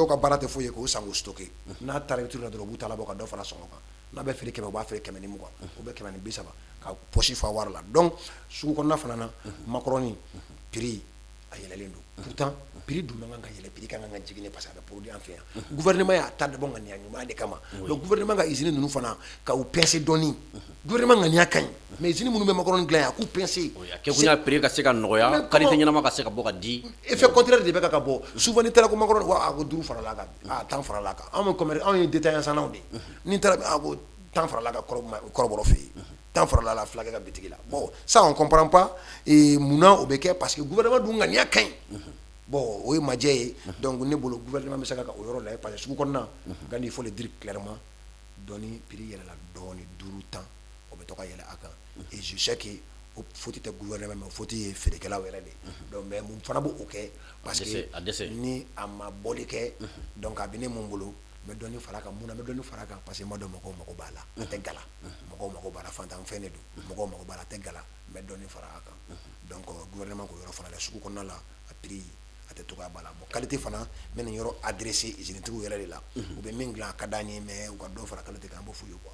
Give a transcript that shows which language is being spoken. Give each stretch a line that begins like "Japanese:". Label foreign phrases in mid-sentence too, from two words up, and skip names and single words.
Bambara: ka baara tɛ foyi ye k'o san k'o stocké n'a taara rupture la dɔrɔn u b'u ta labɔ ka dɔ fara sɔngɔ kan n'a bɛ feere 100 u b'a feere 120 u bɛ 130 ka poche fa wari la donc sugu kɔnɔna fana na macaroni prix a yɛlɛlen don
French: pourtant prix
Bambara: dun man kan ka yɛlɛ prix kan ka jigin
French: parce que
Bambara: a bɛ produit an fɛ yan gouvernement y'a ta dabɔ ŋaniya ɲuman de kama
French: donc gouvernement
Bambara: ka usine ninnu fana ka u pincer dɔɔni gouvernement ŋaniya ka ɲi
French: mais usine
Bambara: minnu bɛ macaroni dilan yan a k'u pincer a kɛ kun y'a prix ka se ka nɔgɔya qualité ɲɛnama ka se ka bɔ ka di
French: effet contraire
Bambara: de bɛ ka bɔ souvent ni taara ko macaroni wa a ko 5 farala kan a 10 farala kan anw bɛ commerce anw ye détaillant sannaw de ni taara a ko 10 farala kan kɔrɔbɔrɔ fɛ yen 10 farala la fulakɛ ka bitigi la
French: bon ça on comprend pas
Bambara: munna o bɛ kɛ
French: parce que
Bambara: gouvernement dun ŋaniya ka ɲi bon o ye majɛ ye donc ne bolo gouvernement bɛ se ka o yɔrɔ lajɛ
French: parce que
Bambara: sugu kɔnɔna
French: quand il faut le dire clairement
Bambara: dɔɔni prix yɛlɛla dɔɔni 5 10 o bɛ to ka yɛlɛ a kan
French: et je sais que
Bambara: o faute tɛ gouvernement mais o faute ye feerekɛlaw yɛrɛ de
French: donc mais
Bambara: mun fana b'o kɛ
French: parce que
Bambara: ni a ma bɔli kɛ donc a bɛ ne mun bolo n bɛ dɔɔni fara a kan mun na n bɛ dɔɔni fara a kan
French: parce que
Bambara: n b'a dɔn mɔgɔw mago b'a la a tɛ gala mɔgɔw mago b'a la fantan fɛn de don mɔgɔw mago b'a la a tɛ gala n bɛ dɔɔni fara a kan
French: donc gouvernement
Bambara: k'o yɔrɔ fana la sugu kɔnɔna la a prix a tɛ togoya b'a la
French: bon qualité
Bambara: fana n bɛ nin yɔrɔ
French: adressé usine
Bambara: tigiw yɛrɛ de la u bɛ min dilan a ka d'an ye mais u ka dɔ fara qualité kan an b'o f'u ye quoi